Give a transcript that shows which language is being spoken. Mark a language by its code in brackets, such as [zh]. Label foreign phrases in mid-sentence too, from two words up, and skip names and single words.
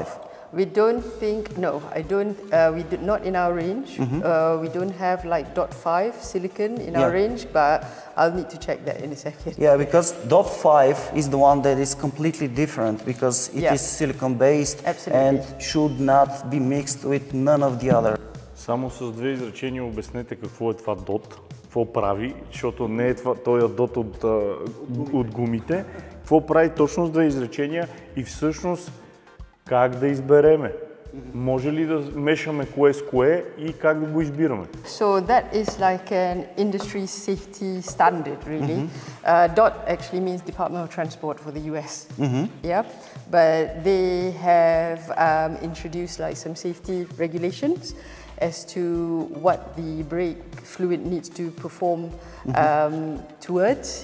[en] We don't think, no, I don't, we do not in our range. We don't have like .5 silicon in our range, but I'll need to check that in a second. Yeah, because .5 is the one that is completely different because it is silicon based and should not be mixed with none of the other. [bg] Само с две изречения обяснете какво е това DOT, какво прави, защото не е това, той е DOT от гумите. Какво прави точно с две изречения и всъщност как да избереме? Може ли да мешаме кое с кое и как да го избираме? [en] So that is like an industry safety standard, really. DOT actually means Department of Transport for the US. Yeah, but they have introduced like some safety regulations as to what the brake fluid needs to perform towards.